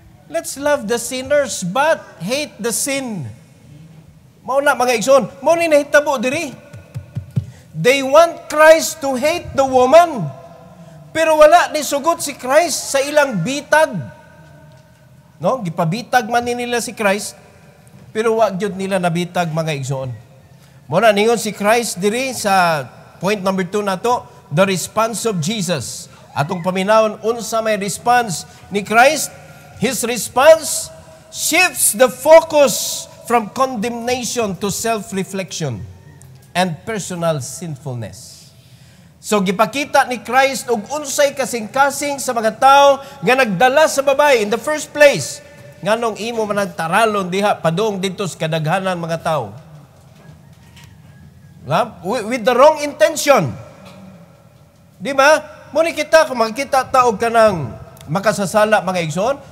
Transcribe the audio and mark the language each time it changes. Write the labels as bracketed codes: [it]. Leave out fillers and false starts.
[en] Let's love the sinners but hate the sin. [ceb] Mao na mga igsoon, mao ni nahitabo diri. [en] They want Christ to hate the woman. [ceb] Pero wala ni sugot si Christ sa ilang bitag. No, gipabitag man nila si Christ, pero wa gyud nila nabitag mga igsoon. Mao na ningon si Christ diri sa point number 2 nato, [en] the response of Jesus. [ceb] Atong paminawon unsa may response ni Christ? [en] His response shifts the focus from condemnation to self-reflection and personal sinfulness. [ceb] So, gipakita ni Christ og unsay kasing-kasing sa mga tao nga nagdala sa babay [en] in the first place. [ceb] Nganong imo man nagtaralon diha padung dito sa kadaghanan mga tao. [en] With the wrong intention. [ceb] Di ba? Muni kita, kung makikita taog ka ng makasasala mga igsoon,